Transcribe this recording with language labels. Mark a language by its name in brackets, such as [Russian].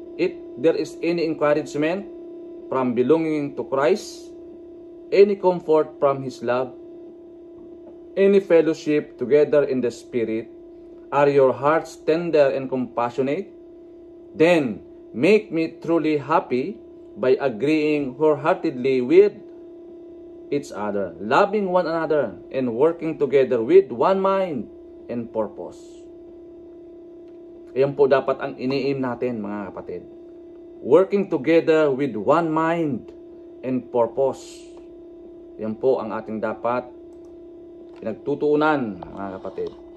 [English] If there is any encouragement from belonging to Christ, any comfort from His love, any fellowship together in the Spirit, are your hearts tender and compassionate? Then make me truly happy by agreeing wholeheartedly with each other, loving one another, and working together with one mind and purpose. [Filipino] Ayan po dapat ang iniim natin, mga kapatid. [English] Working together with one mind and purpose. [Filipino] Yan po ang ating dapat pinagtutuunan, mga kapatid.